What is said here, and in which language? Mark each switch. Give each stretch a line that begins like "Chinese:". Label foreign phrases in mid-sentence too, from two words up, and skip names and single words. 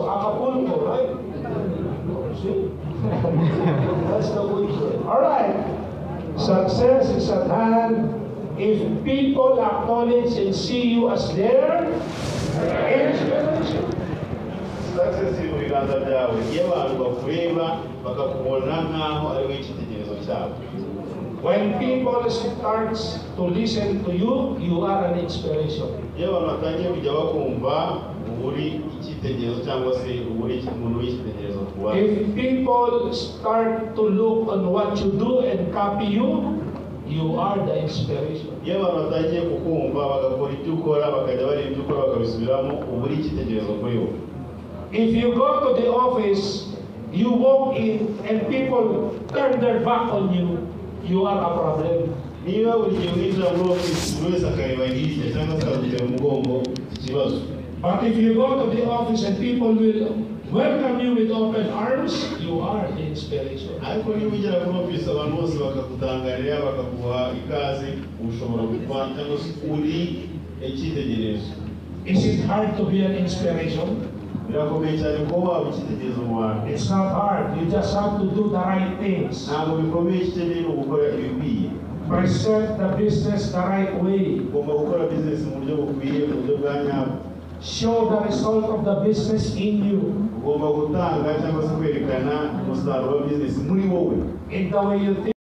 English: Acapulco, right? See? That's the culture. Alright. Success is at hand if people acknowledge and see you as their inspiration.
Kinyarwanda: Success iri mu biganza byawe iyo abantu bakureba bakakubona nk'aho ari we icyitegererezo cyabo.
English: When people start to listen to you, you are an inspiration.
Kinyarwanda: Iyo abantu batangiye kujya bakumva uri icyitegererezo cyangwa se uri umuntu w'icyitegererezo ku bandi.
English: If people start to look on what you do and copy you, you are the inspiration.
Kinyarwanda: Iyo abantu batangiye kukumva bagakora ibyo ukora bakajya bareba ibyo ukora bakabisubiramo uba uri icyitegererezo kuri bo.
English: If you go to the office, you walk in and people turn their back on you, you are a problem.
Kinyarwanda: Niba buri gihe winjira muri ofisi buri wese akareba hirya cyangwa se akagutera umugongo ikibazo.
English: But if you go to the office and people will welcome you with open arms, you are the inspiration.
Kinyarwanda: Ariko niba ugera kuri ofisi abantu bose bakagutangarira bakaguha ikaze ushobora kuba cyangwa se uri icyitegererezo.
English: Is it hard to be an inspiration?
Kinyarwanda: Birakomeye cyane kuba waba icyitegererezo mu bantu.
English: It's not hard. You just have to do the right things.
Kinyarwanda: Ntabwo bikomeye ikeneye ni ugukora ibikwiye.
English: Present the business the right way.
Kinyarwanda: Ugomba gukora business mu buryo bukwiye mu buryo bwa nyabwo.
English: Show the result of the business in you.
Kinyarwanda: Ugomba gutanga cyangwa se kwerekana umusaruro wa business muri wowe.
English: In the way you think.